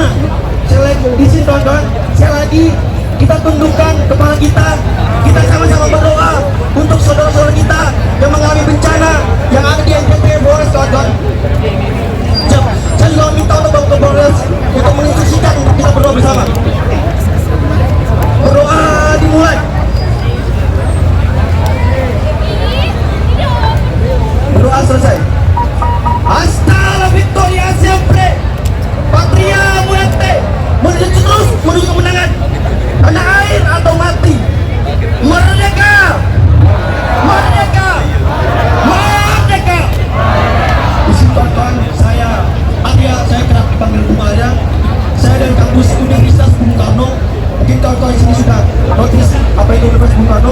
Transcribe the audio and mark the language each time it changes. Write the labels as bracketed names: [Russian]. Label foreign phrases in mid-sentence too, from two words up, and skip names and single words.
[Indonesian] Saya lagi di sini, kawan-kawan. Saya lagi kita tundukkan kepala kita, kita sama-sama berdoa untuk saudara-saudara kita yang mengalami bencana yang ada di NTT, Flores, kawan-kawan. Saya juga minta untuk Bapak Kapolres untuk menginstruksikan untuk kita berdoa bersama. Berdoa dimulai. Berdoa selesai. [Spanish] Hasta la victoria siempre, patria muerte, [Indonesian] menuju terus menuju kemenangan. Tanah air atau mati, merdeka, merdeka, merdeka. Di sini kawan-kawan, saya kerap dipanggil Bung Arya. Saya dari kampus Universitas Bung Karno. Mungkin kawan-kawan di sini sudah notice apa itu Universitas Bung Karno.